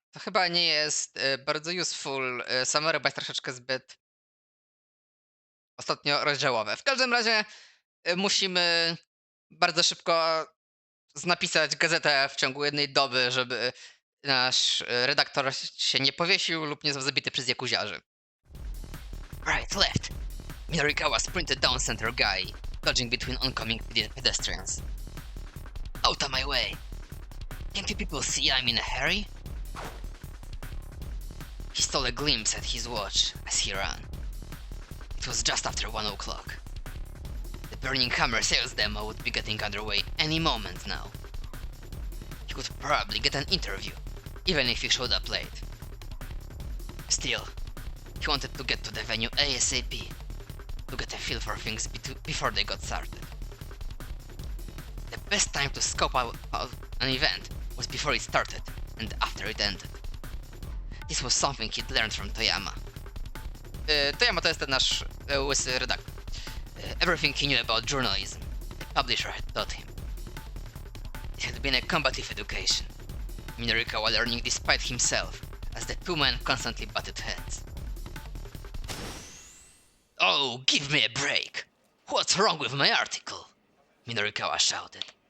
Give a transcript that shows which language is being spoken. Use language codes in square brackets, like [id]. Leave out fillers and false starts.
[pl] To chyba nie jest bardzo [en] useful summary, [pl] bo jest troszeczkę zbyt ostatnio rozdziałowe. W każdym razie musimy bardzo szybko napisać gazetę w ciągu jednej doby, żeby nasz redaktor się nie powiesił lub nie został zabity przez jakuziarzy. [en] Right, left. Minorikawa sprinted down center guy, dodging between oncoming pedestrians. Out of my way. Can't you people see I'm in a hurry? He stole a glimpse at his watch as he ran. It was just after 1 o'clock. The Burning Hammer sales demo would be getting underway any moment now. He could probably get an interview, even if he showed up late. Still, he wanted to get to the venue ASAP, to get a feel for things before they got started. The best time to scope out an event was before it started and after it ended. This was something he'd learned from Toyama. [pl] Toyama to jest ten nasz łysy redaktor. [en] Everything he knew about journalism, the publisher had taught him. It had been a combative education, Minorikawa learning despite himself, as the two men constantly butted heads. Oh, give me a break! What's wrong with my article? Minorikawa shouted.